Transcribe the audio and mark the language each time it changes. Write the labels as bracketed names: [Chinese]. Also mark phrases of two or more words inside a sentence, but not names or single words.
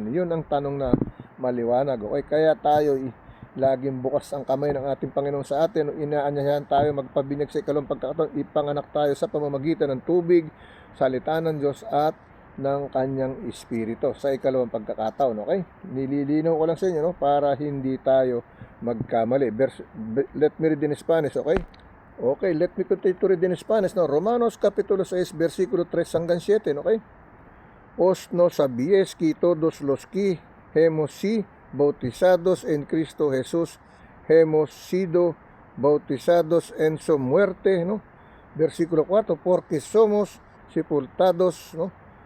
[Filipino] Yun ang tanong na maliwanag, okay? Kaya tayo laging bukas ang kamay ng ating Panginoon sa atin. Inaanyayahan tayo magpabinyag sa ikalawang pagkakataon. Ipanganak tayo sa pamamagitan ng tubig, salita ng Diyos at ng kanyang espiritu sa ikalawang pagkakataon, okay? Nililinaw ko lang sa inyo, no? Para hindi tayo magkamali. [English] Let me read in Spanish, okay? Okay, let me continue to read in Spanish, no? [Spanish] Romanos Capítulo 6, [Filipino] versikulo 3 hanggang 7, okay? [Spanish] Os no sabíais que todos los que hemos sido bautizados en Cristo Jesús hemos sido bautizados en su muerte, no? Versikulo 4, porque somos sepultados, no?